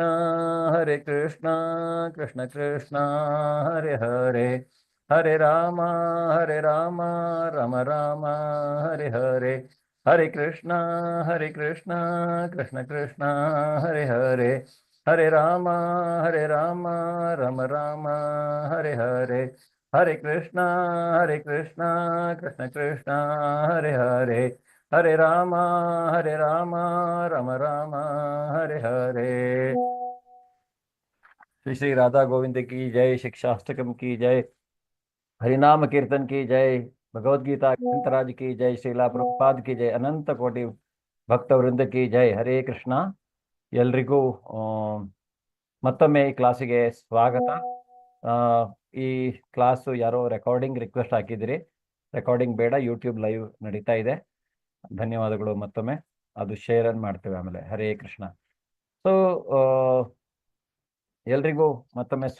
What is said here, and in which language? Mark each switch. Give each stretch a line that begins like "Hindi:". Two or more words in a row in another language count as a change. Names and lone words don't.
Sanskrit: कृष्ण कृष्ण हरे हरे, हरे राम राम राम हरे हरे, हरे कृष्ण कृष्ण कृष्ण हरे हरे, हरे राम राम राम हरे हरे, हरे कृष्ण कृष्ण कृष्ण हरे हरे, हरे राम राम राम हरे हरे.
Hindi: श्री श्री राधा गोविंद की जय, शिक्षाष्टकम की जय, हरिनाम कीर्तन की जय, भगवद गीता ग्रंथराज की जय, श्रीला प्रभुपाद की जय, अनंत कोटि भक्त वृंद की जय. हरे कृष्ण.
Kannada: ಎಲ್ರಿಗೂ ಮತ್ತೊಮ್ಮೆ ಈ ಕ್ಲಾಸಿಗೆ ಸ್ವಾಗತ. ಈ ಕ್ಲಾಸು ಯಾರೋ
English: recording request
Kannada: ಹಾಕಿದಿರಿ. ರೆಕಾರ್ಡಿಂಗ್ ಬೇಡ, ಯೂಟ್ಯೂಬ್ ಲೈವ್ ನಡೀತಾ ಇದೆ. ಧನ್ಯವಾದಗಳು ಮತ್ತೊಮ್ಮೆ. ಅದು ಶೇರ್ ಮಾಡ್ತೇವೆ ಆಮೇಲೆ. ಹರೇ ಕೃಷ್ಣ. ಸೊ ಎಲ್ರಿಗೂ ಮತ್ತೊಮ್ಮೆ ಸ್ವಾಗತ.